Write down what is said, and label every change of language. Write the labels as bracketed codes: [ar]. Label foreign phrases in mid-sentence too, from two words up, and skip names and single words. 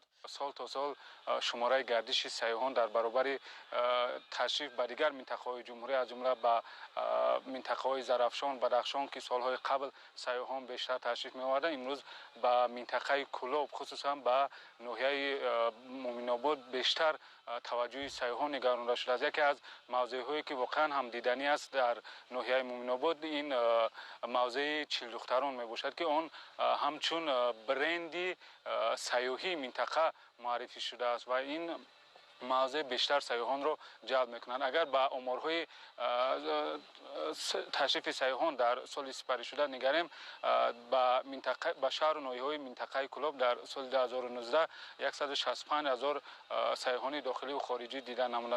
[fa] سال تا سال شماره گردش سیاحان در برابر تشریف به دیگر منطقه‌های جمهوری از جمله به منطقه‌های زرافشان، بدخشان که سالهای قبل سیاحان بیشتر تشریف می‌آوردند امروز به منطقه کلوب خصوصا به ناحیه مومن‌آباد بیشتر توجه سیاحان نگرانده شده است. یکی از موضع‌هایی که واقعا هم دیدنی است در ناحیه مومن‌آباد این موضع چیلدختران میباشد که آن همچون برندی سیاحی منطقه معرفی شده است و این [tg] мавзеъ бештар сайёҳонро ҷалб мекунанд. агар ба оморҳои ташрифи сайёҳон дар соли сипаришуда нигарем, ба шаҳру ноҳияҳои минтақаи Кӯлоб дар соли 2019 165 000 сайёҳони дохиливу хориҷӣ дида намуданд.